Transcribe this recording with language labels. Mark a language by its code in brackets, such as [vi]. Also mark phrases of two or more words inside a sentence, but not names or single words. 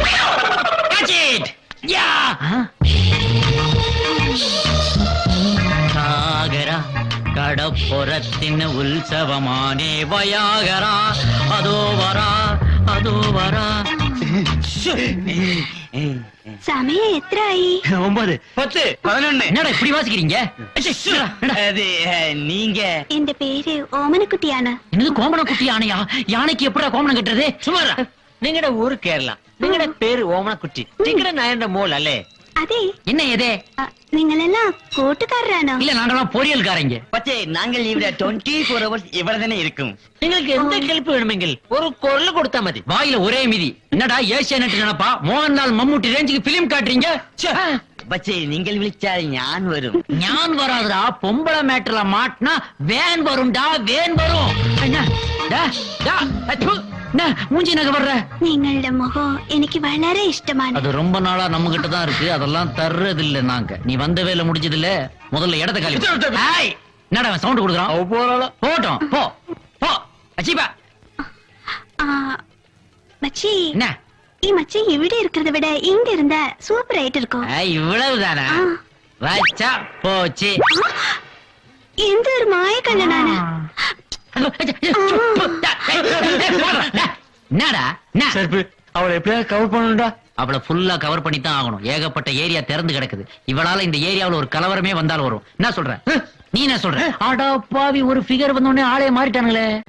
[ta] சாகரா கடப்புறத்தின் உற்சவமானே வயாகரா, அதோ வரா. சமயம் எத்தனை? 9 10 11. என்னடா இப்படி வாசிக்கிறீங்க? அது நீங்க இந்த பேரு ஓமனக்குட்டி யானை. என்னது கோமண குட்டி யானையா? யானைக்கு எப்படா கோமணம் கட்டுறது? [ml] சுமாரா നിങ്ങളുടെ ഊര് കേരള, നിങ്ങളുടെ പേര് ഓമനക്കുട്ടി, നിങ്ങളുടെ നയന്റെ മോൾ അല്ലേ? അതെ. [ta] என்ன ஏதே? [ml] നിങ്ങളെല്ലാം കൂട്ടുകാരാണോ? [ta] இல்ல, நாங்கெல்லாம் பொரியல்காரங்க. [ml] പക്ഷേ ഞങ്ങൾ ഇവിടെ 24 hours ഇവിടെ തന്നെ ഇരിക്കും. നിങ്ങൾക്ക് എന്ത് ഹെൽപ്പ് വേണമെങ്കിൽ ഒരു കൊറൽ കൊടുത്താൽ മതി. [ta] வாயில ஒரே மிதி. என்னடா ஏசியானெட் நினைப்பா? மோகன்லால் மம்முட்டி ரேஞ்சுக்கு பிலிம் காட்டுறீங்க. [ml] പക്ഷേ നിങ്ങൾ വിളിച്ചാൽ ഞാൻ വരും. [ta] ஞான் வராதுடா, பொம்பளை மேட்டர்ல மாட்டினா வேன் வரும்டா, வேன் வரும். மூஞ்சி நகை வர்ற. [ml] നിങ്ങളുടെ മുഖം എനിക്ക് വളരെ ഇഷ്ടമാണ്. [ta] அது ரொம்ப நாளா நம்ம கிட்ட தான் இருக்கு, அதெல்லாம் தர்றது இல்ல நாங்க. நீ வந்த வேலை முடிஞ்சது இல்ல, முதல்ல இடத்த காலி. என்னடா சவுண்ட் கொடுக்குறான்? போட்டோம், போ போ. அச்சிபா மச்சி, என்ன [ml] ഈ മച്ചി ഇവിടെ [ta] இருக்கிறத விட இங்க இருந்தா சூப்பர் ஆயிட்டு இருக்கும். இவ்வளவுதானா? வச்சா போச்சு. [ml] എന്ത് ഒരു മായ കണ്ണനാണ്. [ta] என்னடா என்ன? சர்ப்பு அவளை எப்படியாவது கவர் பண்ணணும்டா. அவளை ஃபுல்லா கவர் பண்ணி தான் ஆகணும். ஏகப்பட்ட ஏரியா திறந்து கிடக்குது. இவளால இந்த ஏரியாவுல ஒரு கலவரமே வந்தாலும் வரும். என்ன சொல்ற? நீ என்ன சொல்ற? ஆடா பாவி, ஒரு ஃபிகர் வந்த உடனே ஆளே மாறிட்டானுங்களே.